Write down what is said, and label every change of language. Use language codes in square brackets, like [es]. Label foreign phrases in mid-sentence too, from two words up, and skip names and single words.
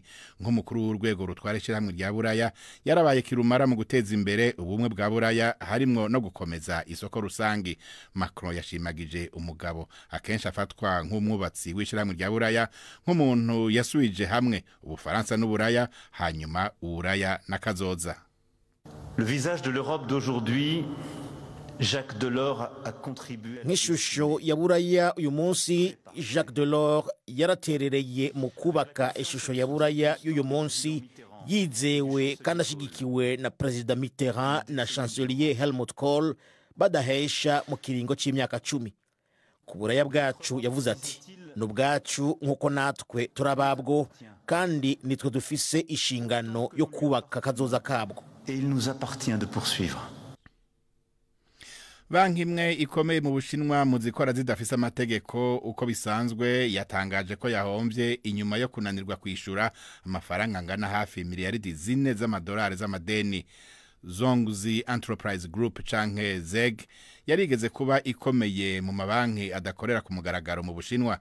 [rn] Nk'umukuru w'urwego rutwara ishiramwe rya Buraya yarabaye kirumara mu guteza imbere ubumwe bwa Buraya harimwo no gukomeza isoko rusangi. Macron yashimagije umugabo akenshi afatwa nk'umwubatsi w'ishiramwe rya Buraya, nk'umuntu yasuije hamwe Ubufaransa n'Uburaya hanyuma Uburaya n'akazoza. [fr] Le visage de l'Europe d'aujourd'hui, Jacques Delors a contribué. [rn] Nk'ishusho ya Buraya uyu munsi, Jacques Delors yaraterereye mu kubaka ishusho ya Buraya y'uyu munsi, yizewe kandi ashigikiwe na President Mitterrand na Chancelier Helmut Kohl badahesha mu kiringo c'imyaka 10. Ku Buraya bwacu yavuze ati, n'ubwacu nk'uko natwe turababwo kandi nitwe dufise ishingano yo kubaka kazoza kabwo. [fr] Et il nous appartient de poursuivre. [rn] Banki imwe ikomeye mu Bushinwa mu zikora zidafise amategeko uko bisanzwe yatangaje ko yahomvye inyuma yo kunanirwa kwishura amafaranga angana hafi miliyaridi 4 z'amadolari z'amadeni. Zongzi Enterprise Group canke ZEG yarigeze kuba ikomeye mu mabanki adakorera ku mugaragaro mu Bushinwa.